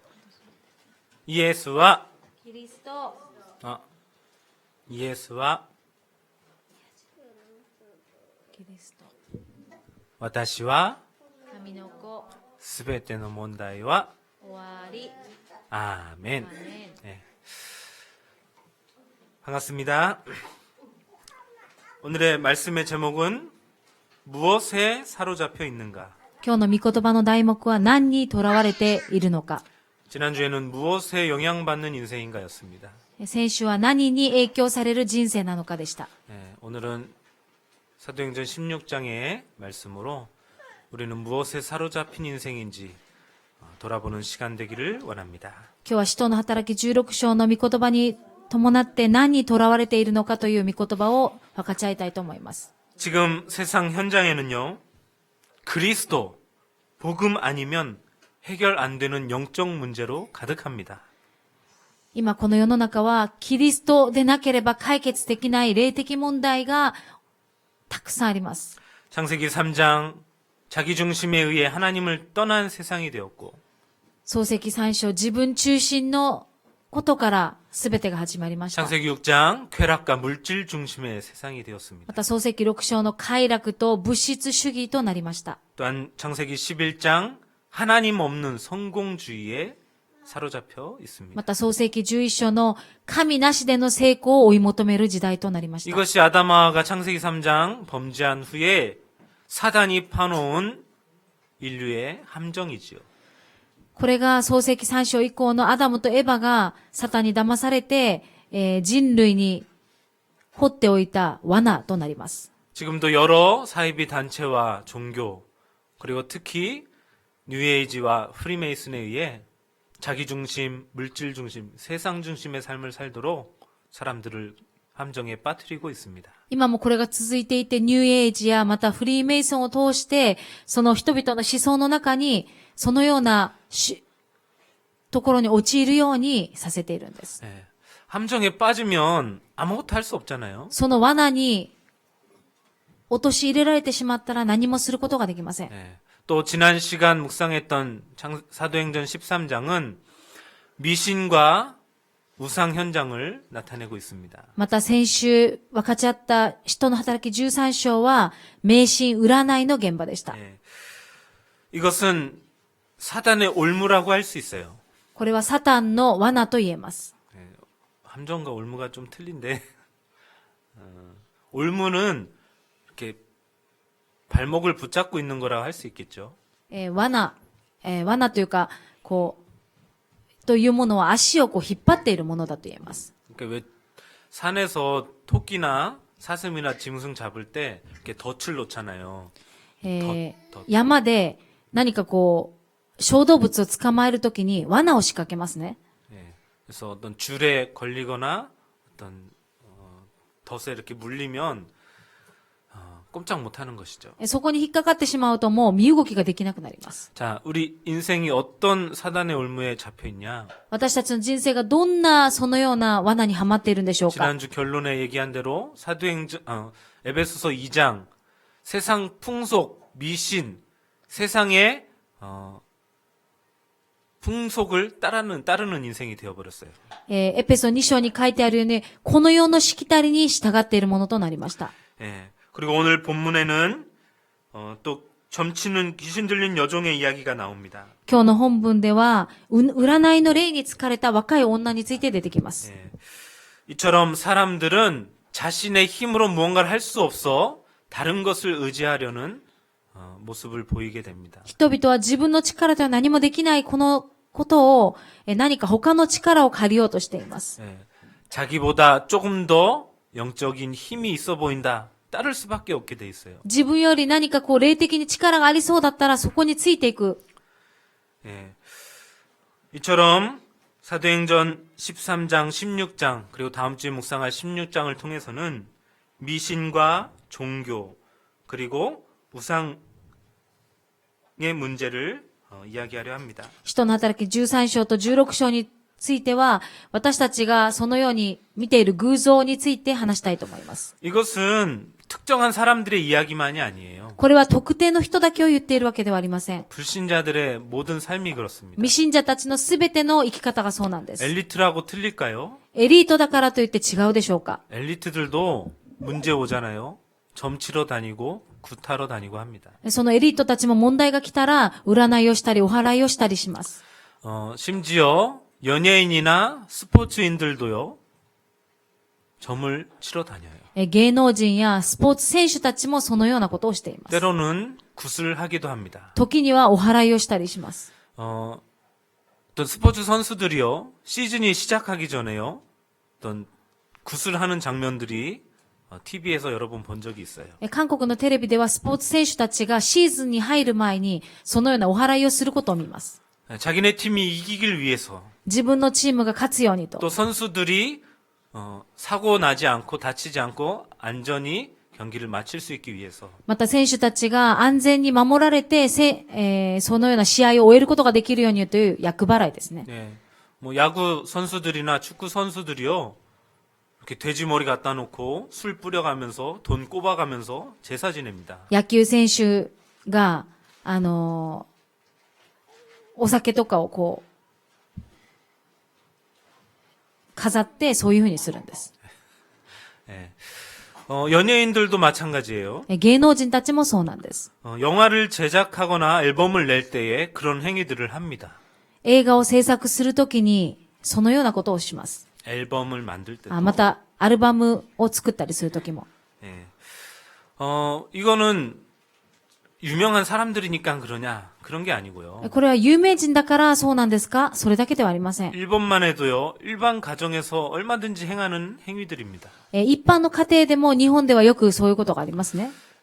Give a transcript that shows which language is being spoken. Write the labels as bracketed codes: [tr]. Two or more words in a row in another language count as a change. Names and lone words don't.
[ja] イエスはキリスト。イエスはキリスト。私は神の子。すべての問題は終わり。 [ko] 아멘. 아멘. 네. 반갑습니다. 오늘의 말씀의 제목은 무엇에 사로잡혀 있는가? [ja] 今日の御言葉の題目は何にとらわれているのか。 [ko] 지난주에는 무엇에 영향받는 인생인가였습니다. [ja] 先週は何に影響される人生なのかでした。 [ko] 네, 오늘은 사도행전 16장의 말씀으로 우리는 무엇에 사로잡힌 인생인지 돌아보는 시간 되기를 원합니다. [ja] 今日は使徒の働き16章の御言葉に伴って何にとらわれているのかという御言葉を分かち合いたいと思います。 [ko] 지금 세상 현장에는요, 그리스도, 복음 아니면 해결 안 되는 영적 문제로 가득합니다. [ja] 今この世の中はキリストでなければ解決できない霊的問題がたくさんあります。 [ko] 창세기 3장 자기 중심에 의해 하나님을 떠난 세상이 되었고 [ja] 創世記3章自分中心のことから全てが始まりました。 [ko] 창세기 6장 쾌락과 물질 중심의 세상이 [ja] ま [ko] 되었습니다. [ja] た創世記6章の快楽と物質主義となりました。 [ko] 또한 창세기 11장 하나님 없는 성공주의에 사로잡혀 있습니다. [ja] また創世記11章の神なしでの成功を追い求める時代となりました。 [ko] 이것이 아담아가 창세기 3장 범죄한 후에 사단이 파놓은 인류의 함정이지요. [ja] これが創世記3章以降のアダムとエバがサタンに騙されて、人類に掘っておいた罠となります。 [ko] 지금도 여러 사이비 단체와 종교 그리고 특히 뉴에이지와 프리메이슨에 의해 자기 중심, 물질 중심, 세상 중심의 삶을 살도록 사람들을 함정에 빠뜨리고 있습니다. [ja] 今もこれが続いていて、ニューエイジやまたフリーメイソンを通して、その人々の思想の中に、そのようなところに陥るようにさせているんです。 [ko] 네. 함정에 빠지면 아무것도 할 수 없잖아요. [ja] その罠に陥れられてしまったら何もすることができません。 [ko] 네. 또 지난 시간 묵상했던 사도행전 13장은 미신과 우상 현장을 나타내고 있습니다. [ja] また先週分かち合った使徒の働き13章は迷信占いの現場でした。 [ko] 네. 이것은 사단의 올무라고 할 수 있어요. [ja] これはサタンの罠と言えます。 [ko] 네. 함정과 올무가 좀 틀린데 올무는 이렇게 발목을 붙잡고 있는 거라고 할 수 있겠죠. [ja] 罠というか、というものは足を引っ張っているものだと言えます。 [ko] 그러니까 왜 산에서 토끼나 사슴이나 짐승 잡을 때 이렇게 덫을 놓잖아요. [ja] 山で何かこう、小動物を捕まえるときに罠を仕掛けますね。 [ko] 예, 그래서 어떤 줄에 걸리거나 어떤 덫에 이렇게 물리면 꼼짝 못하는 것이죠. [ja] そこに引っかかってしまうともう身動きができなくなります。 [ko] 자, 우리 인생이 어떤 사단의 올무에 잡혀 있냐? [ja] 私たちの人生がどんなそのような罠にはまっているんでしょうか。 [ko] 지난주 결론에 얘기한 대로 에베소서 2장 세상 풍속, 미신, 세상의 풍속을 따르는 인생이 되어버렸어요. [ja] エペソ2章に書いてあるように、この世のしきたりに従っているものとなりました。 [ko] 예. 그리고 오늘 본문에는 또 점치는 귀신 들린 여종의 이야기가 나옵니다. [ja] 今日の本文では、占いの霊に疲れた若い女について出てきます。 [ko] 예. 이처럼 사람들은 자신의 힘으로 무언가를 할 수 없어 다른 것을 의지하려는 모습을 보이게 됩니다. [ja] 人々は自分の力では何もできないこのことを、何か他の力を借りようとしています。 [ko] 예. 자기보다 조금 더 영적인 힘이 있어 보인다. 따를 수밖에 없게 돼 있어요. [ja] 自分より何かこう霊的に力がありそうだったらそこについていく。 [ko] 예. 이처럼 사도행전 13장, 16장, 그리고 다음 주에 묵상할 16장을 통해서는 미신과 종교, 그리고 우상의 문제를 이야기하려 합니다. [ja] 人の働き13章と16章については、私たちがそのように見ている偶像について話したいと思います。 [ko] 이것은 특정한 사람들의 이야기만이 아니에요. [ja] これは特定の人だけを言っているわけではありません。 [ko] 불신자들의 모든 삶이 그렇습니다. [ja] 未信者たちのすべての生き方がそうなんです。 [ko] 엘리트라고 틀릴까요? [ja] エリートだからといって違うでしょうか。 [ko] 엘리트들도 문제 오잖아요. 점치러 다니고 구타러 다니고 합니다. [ja] そのエリートたちも問題が来たら、占いをしたり、お祓いをしたりします。 [ko] 심지어 연예인이나 스포츠인들도요. 점을 치러 다녀요. [ja] 芸能人やスポーツ選手たちもそのようなことをしています。 [ko] 때로는 굿을 하기도 합니다. [ja] 時にはお祓いをしたりします。 [ko] 어떤 스포츠 선수들이요. 시즌이 시작하기 전에요. 어떤 굿을 하는 장면들이 TV에서 여러 번 본 적이 있어요. [ja] 韓国のテレビではスポーツ選手たちがシーズンに入る前にそのようなお祓いをすることを見ます。 [ko] 자기네 팀이 이기길 위해서 [ja] 自分のチームが勝つようにと。 [ko] 또 선수들이 사고 나지 않고 다치지 않고 안전히 경기를 마칠 수 있기 위해서 [ja] また選手たちが安全に守られて、そのような試合を終えることができるようにという厄払いですね。 [ko] 네. 뭐 야구 선수들이나 축구 선수들이요. 이렇게 돼지 머리 갖다 놓고 술 뿌려가면서 돈 꼽아가면서 제사 지냅니다. [ja] 野球選手が、お酒とかをこう、飾ってそういうふうにするんです。 [ko] 네. 연예인들도 마찬가지예요. [ja] 芸能人たちもそうなんです。 [ko] 영화를 제작하거나 앨범을 낼 때에 그런 행위들을 합니다. [ja] 映画を制作するときにそのようなことをします。 [ko] 앨범을 만들 때도. [ja] またアルバムを作ったりするときも。 [ko] 네. 이거는 유명한 사람들이니까 그러냐? 그런 게 아니고요. [ja] これは有名人だからそうなんですか？それだけではありません。 [ko] 일본만 해도요. 일반 가정에서 얼마든지 행하는 행위들입니다. [ja] 一般の家庭でも日本ではよくそういうことがありますね。